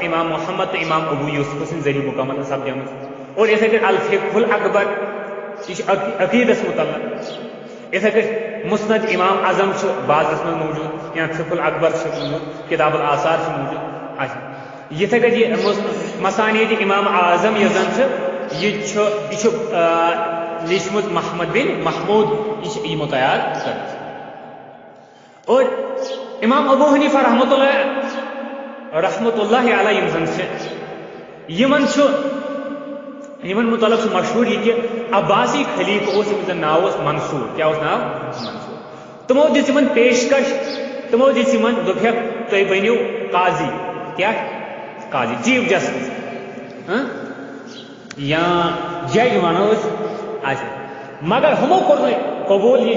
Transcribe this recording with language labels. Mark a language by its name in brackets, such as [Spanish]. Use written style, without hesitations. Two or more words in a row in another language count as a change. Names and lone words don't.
[Kashmiri] امام محمد تہٕ امام ابو یوسف سٕنٛدۍ ذریعہ مکمل سپدیمٕژ اور یِتھے کٔٹھۍ الفقہ الاکبر یہ چھِ عقیدس متعلق یِتھے کٔٹھۍ مسند امام اعظم چھُ بازرس منٛز موجود یا فقہ الاکبر چھُ موجود کتاب الاثار چھُ موجود اچھا یِتھے کٔٹھۍ یہ مسانید امام اعظم یۄس زن چھِ یہ چھُ لیٖچھمٕژ محمد بن محمود یہ چھِ یِمو تیار کٔرمٕژ اور امام ابو حنیفہ [Arabic] رحمۃ اللہ علیہ [Kashmiri] یِم زن چھِ یمن متعلق چھُ مشہوٗر یہِ کہِ عباسی خلیفہ اوس ییٚمِس زن ناو اوس منصوٗر کیٛاہ اوس ناو منصوٗر تِمو دِژ یِمن پیشکش تِمو دِژ یِمن دوٚپہکھ تُہۍ بٔنِو قاضی کیٛاہ قاضی [English] chief justice [Kashmiri] یا جج ونو أسۍ اچھا مگر ہمو کوٚر نہٕ قبوٗل یہِ